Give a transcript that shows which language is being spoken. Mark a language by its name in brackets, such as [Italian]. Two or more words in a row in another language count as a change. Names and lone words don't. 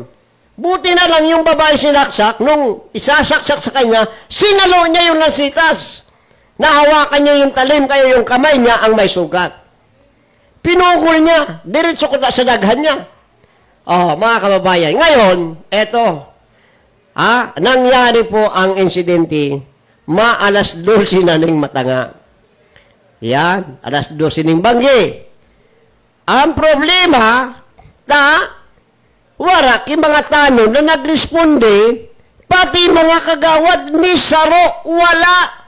[Filipino] Buti na lang yung babae sinaksak, nung isasaksak sa kanya, sinalo niya yung lansitas. Nahawakan niya yung talim, kaya yung kamay niya ang may sugat. [Bikol] Pinukul niya, diretso ko sa daghan niya. [Filipino] Mga kababayan, ngayon, eto, [Bikol] nangyari po ang insidente alas 12 na ning matanga. Yan, alas 12 ning banggi. [Filipino] Ang problema, wala ki mga tanong na nagresponde, pati mga kagawad ni Saro, wala.